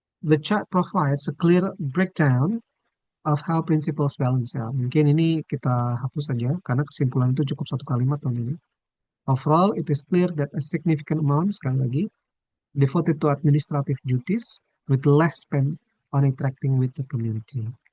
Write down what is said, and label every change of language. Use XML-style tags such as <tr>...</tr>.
<en>The chart provides a clear breakdown of how principles balance.</en> <id>Ya. Mungkin ini kita hapus saja karena kesimpulan itu cukup satu kalimat tahun ini.</id> <en>Overall, it is clear that a significant amount,</en> <id>sekali lagi,</id> <en>devoted to administrative duties with less spent on interacting with the community.</en>